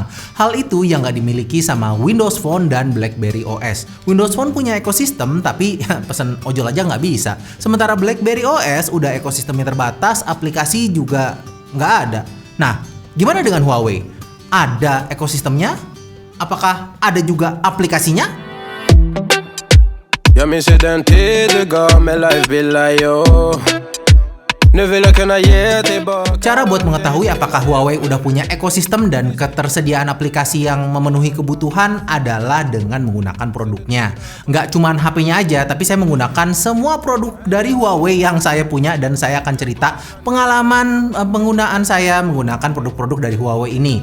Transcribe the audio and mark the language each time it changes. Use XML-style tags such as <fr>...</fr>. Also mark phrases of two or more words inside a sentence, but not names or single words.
<id>Hal itu yang nggak dimiliki sama Windows Phone dan BlackBerry OS. Windows Phone punya ekosistem tapi pesen ojol aja nggak bisa. Sementara BlackBerry OS udah ekosistemnya terbatas, aplikasi juga nggak ada. Nah, gimana dengan Huawei? Ada ekosistemnya? Apakah ada juga aplikasinya?</id> <sv>Jag minns ju den tid du gav mig life bila yo. Nu vill jag kunna ge tillbaka.</sv> <id>Cara buat mengetahui apakah Huawei udah punya ekosistem dan ketersediaan aplikasi yang memenuhi kebutuhan adalah dengan menggunakan produknya. Nggak cuman HP-nya aja, tapi saya menggunakan semua produk dari Huawei yang saya punya dan saya akan cerita pengalaman penggunaan saya menggunakan produk-produk dari Huawei ini.</id>